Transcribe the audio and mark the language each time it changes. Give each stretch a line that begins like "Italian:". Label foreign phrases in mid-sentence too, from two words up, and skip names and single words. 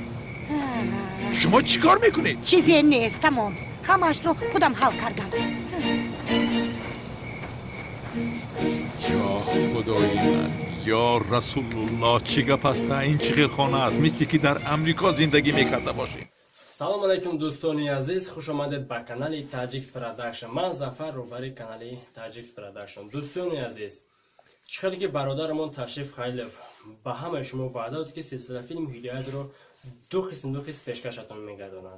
Persian: شما چیکار میکنید؟ چیزی نیست تمام همش رو خودم حل کردم یا خدای من یا رسول الله چی گپ است این چی خیرخانه است مثل که در امریکا زندگی میکرده باشیم.
Tajik: салом алайкум дӯстони азиз хуш омадед ба канали Tajix Production. ман зафар роҳбари канали Tajix Production. дӯстони азиз чӣ хеле ки бародарамон ташриф хайлев ба ҳамаи шумо ваъда дод ки силсила филм ҳидоятро ду қисм пешкашатон мегардонад.